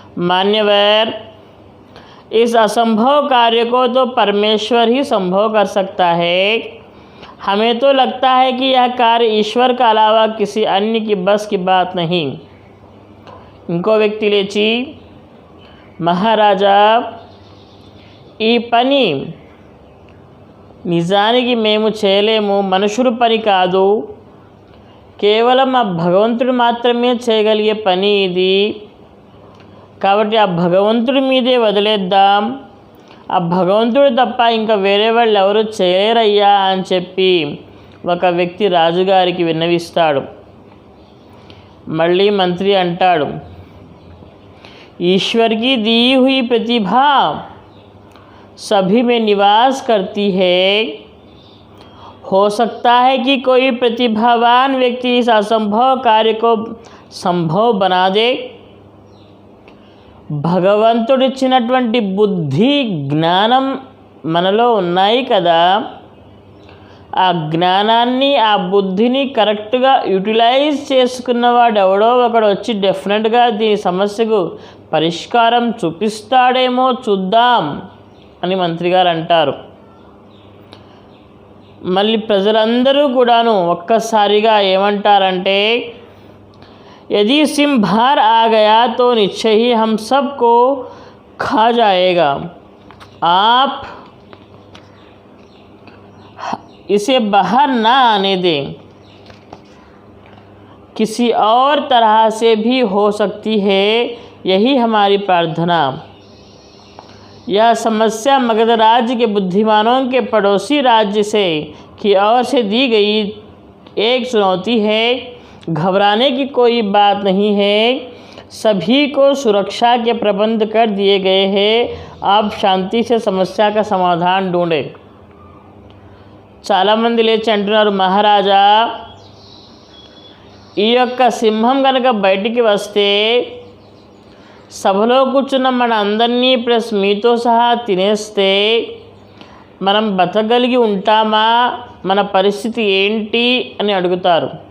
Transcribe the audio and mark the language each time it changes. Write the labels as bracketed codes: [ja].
[hi] मान्यवर, इस असंभव कार्य को तो परमेश्वर ही संभव कर सकता है. हमें तो लगता है कि यह कार्य ईश्वर के अलावा किसी अन्य की बस की बात नहीं. [te] ఇంకో వ్యక్తి లేచి, మహారాజా, ఈ పని నిజానికి మేము చేయలేము, మనుషుల పని కాదు, కేవలం ఆ భగవంతుడు మాత్రమే చేయగలిగే పని ఇది. కాబట్టి ఆ భగవంతుడి మీదే వదిలేద్దాం, ఆ భగవంతుడు తప్ప ఇంకా వేరే వాళ్ళు ఎవరు చేయలేరయ్యా అని చెప్పి ఒక వ్యక్తి రాజుగారికి విన్నవిస్తాడు. మళ్ళీ మంత్రి అంటాడు, [hi] ईश्वर की दी हुई प्रतिभा सभी में निवास करती है. हो सकता है कि कोई प्रतिभावान व्यक्ति इस असंभव कार्य को संभव बना दे. [te] భగవంతుడిచ్చినటువంటి బుద్ధి, జ్ఞానం మనలో ఉన్నాయి కదా, ఆ జ్ఞానాన్ని, ఆ బుద్ధిని కరెక్ట్గా యూటిలైజ్ చేసుకున్నవాడు ఎవడో ఒకడు వచ్చి డెఫినెట్గా దీని సమస్యకు పరిష్కారం చూపిస్తాడేమో చూద్దాం అని మంత్రి గారు అంటారు. మళ్ళీ ప్రజలందరూ కూడాను ఒక్కసారిగా ఏమంటారంటే, [hi] यदि सिंह बाहर आ गया तो निश्चय ही हम सबको खा जाएगा. आप इसे बाहर ना आने दें. किसी और तरह से भी हो सकती है, यही हमारी प्रार्थना। यह समस्या मगध राज्य के बुद्धिमानों के पड़ोसी राज्य से की ओर से दी गई एक चुनौती है। घबराने की कोई बात नहीं है, सभी को सुरक्षा के प्रबंध कर दिए गए हैं। आप शांति से समस्या का समाधान ढूंढें। [te] చాలామంది లేచి అంటున్నారు, మహారాజా ఈ యొక్క సింహం కనుక బయటికి వస్తే సభలో కూర్చున్న మన అందరినీ ప్లస్ మీతో సహా తినేస్తే మనం బతకగలిగి ఉంటామా, మన పరిస్థితి ఏంటి అని అడుగుతారు.